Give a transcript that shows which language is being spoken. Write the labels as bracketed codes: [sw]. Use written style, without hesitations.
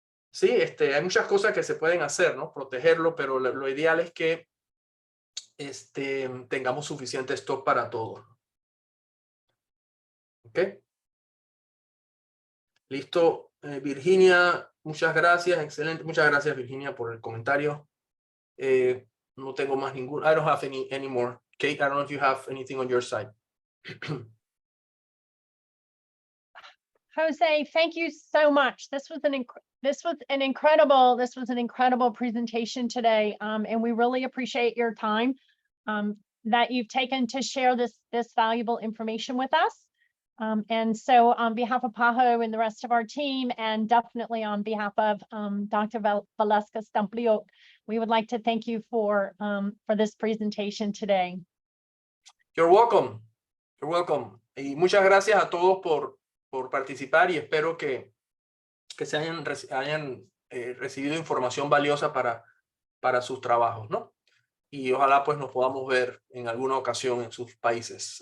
[es] Sí, hay muchas cosas que se pueden hacer, ¿no? Protegerlo, pero lo ideal es que tengamos suficiente stock para todo. ¿Ok? Listo. Virginia, muchas gracias. Excelente. Muchas gracias, Virginia, por el comentario. No tengo más ningún. [en] I don't have any more. Kate, I don't know if you have anything on your side. Jose, thank you so much. This was an incredible presentation today, and we really appreciate your time that you've taken to share this valuable information with us. And so on behalf of PAHO and the rest of our team, and definitely on behalf of Dr. Valeska Stampliuk, we would like to thank you for this presentation today. You're welcome. You're welcome. [es] Y muchas gracias a todos por participar, y espero que se hayan recibido información valiosa para sus trabajos, ¿no? Y ojalá pues nos podamos ver en alguna ocasión en sus países.